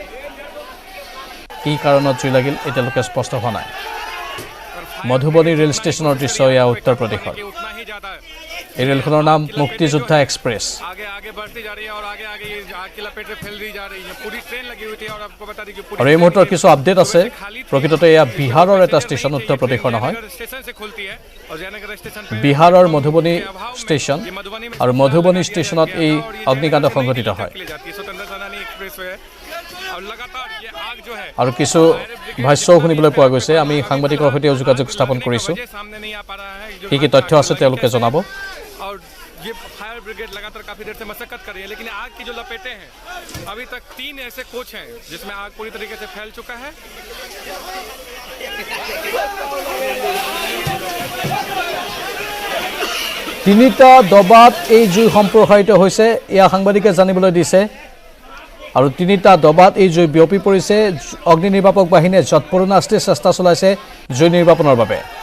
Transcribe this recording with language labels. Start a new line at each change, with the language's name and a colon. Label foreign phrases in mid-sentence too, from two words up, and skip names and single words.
Assamese: কি কাৰণত জুই লাগিল এতিয়ালৈকে স্পষ্ট হোৱা নাই মধুবনী ৰেল ষ্টেচনৰ দৃশ্য এয়া উত্তৰ প্ৰদেশৰ এই ৰেলখনৰ নাম মুক্তিযোদ্ধা এক্সপ্ৰেছ আৰু এই মুহূৰ্তৰ কিছু আপডেট আছে প্ৰকৃততে এয়া বিহাৰৰ এটা ষ্টেচন উত্তৰ প্ৰদেশৰ নহয় বিহাৰৰ মধুবনী ষ্টেচন আৰু মধুবনী ষ্টেচনত এই অগ্নিকাণ্ড সংঘটিত হয় আৰু কিছু ভাষ্যও শুনিবলৈ পোৱা গৈছে আমি সাংবাদিকৰ সৈতে যোগাযোগ স্থাপন কৰিছোঁ কি কি তথ্য আছে তেওঁলোকে জনাব
Hindi: ये फायर ब्रिगेड लगातार काफी देर से मशक्कत कर रही है लेकिन आग की जो लपेटें हैं अभी तक 3 ऐसे कोच हैं जिसमें आग पूरी तरीके से फैल चुका है
Assamese: তিনিটা দবাত এই জুই সম্প্ৰসাৰিত হৈছে এয়া সাংবাদিকে জানিবলৈ দিছে আৰু তিনিটা দবাত এই জুই বিয়পি পৰিছে অগ্নিনিৰ্বাপক বাহিনীয়ে যৎপৰোনাস্তি চেষ্টা চলাইছে জুই নিৰ্বাপনৰ বাবে